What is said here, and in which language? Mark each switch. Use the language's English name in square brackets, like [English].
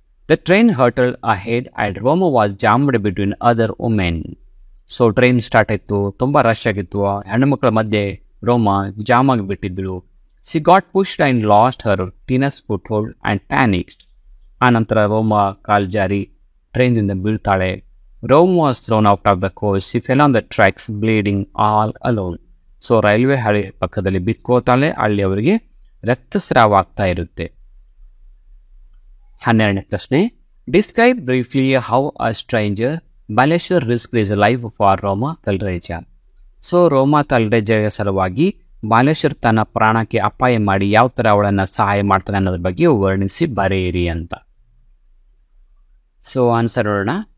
[English] The train hurtled ahead and Roma was jammed between other women. [Kannada] So train start ಆಯಿತು, ತುಂಬ rush ಆಗಿತ್ತು, ಹೆಣ್ಣುಮಕ್ಕಳ ಮಧ್ಯೆ ರೋಮಾ jam ಆಗಿಬಿಟ್ಟಿದ್ದಳು. [English] She got pushed and lost her tenuous foothold and panicked. [Kannada] ಆ ನಂತರ ರೋಮಾ ಕಾಲು ಜಾರಿ ಟ್ರೈನಿಂದ ಬೀಳ್ತಾಳೆ. [English] Roma was thrown out of the coach. She fell on the tracks bleeding all alone. [Kannada] So railway ಹಳಿ ಪಕ್ಕದಲ್ಲಿ ಬಿತ್ಕೋತಾಳೆ, ಅಲ್ಲಿ ಅವರಿಗೆ ರಕ್ತಸ್ರಾವ ಆಗ್ತಾ ಇರುತ್ತೆ. 12ನೇ ಪ್ರಶ್ನೆ, [English] Describe briefly how a stranger Baleshwar risk is life for Roma Talreja. [Kannada] So ರೋಮಾ ತಲ್ರೇಜಾಗೆ ಸಲುವಾಗಿ ಬಾಲೇಶ್ವರ್ ತನ್ನ ಪ್ರಾಣಕ್ಕೆ ಅಪಾಯ ಮಾಡಿ ಯಾವ ಥರ ಅವಳನ್ನು ಸಹಾಯ ಮಾಡ್ತಾನೆ ಅನ್ನೋದ್ರ ಬಗ್ಗೆ ವರ್ಣಿಸಿ ಬರೆಯಿರಿ ಅಂತ. ಸೊ ಆನ್ಸರ್ ನೋಡೋಣ.